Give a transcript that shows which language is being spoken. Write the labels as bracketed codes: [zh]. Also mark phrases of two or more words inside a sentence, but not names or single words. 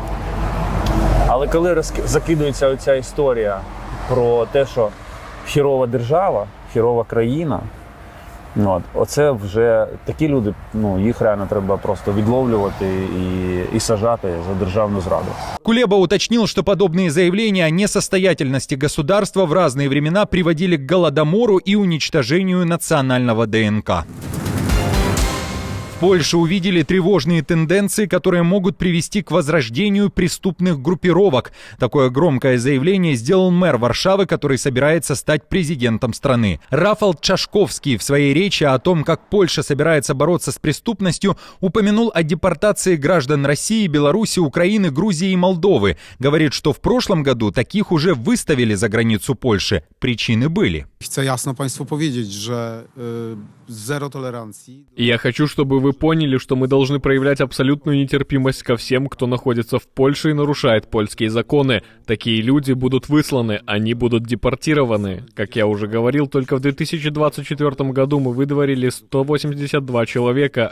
[uk] Але коли закидується оця історія про те, що хірова держава, хірова країна, оце вже такі люди, їх реально треба просто відловлювати и сажати за державную зраду. [ru] Кулеба уточнил, что подобные заявления о несостоятельности государства в разные времена приводили к голодомору и уничтожению национального ДНК. В Польше увидели тревожные тенденции, которые могут привести к возрождению преступных группировок. Такое громкое заявление сделал мэр Варшавы, который собирается стать президентом страны. Рафал Чашковский в своей речи о том, как Польша собирается бороться с преступностью, упомянул о депортации граждан России, Беларуси, Украины, Грузии и Молдовы. Говорит, что в прошлом году таких уже выставили за границу Польши. Причины были. [pl] Chcę jasno Państwu powiedzieć, że zero tolerancji. [ru] Я хочу, чтобы вы поняли, что мы должны проявлять абсолютную нетерпимость ко всем, кто находится в Польше и нарушает польские законы. Такие люди будут высланы, они будут депортированы. Как я уже говорил, только в 2024 году мы выдворили 182 человека.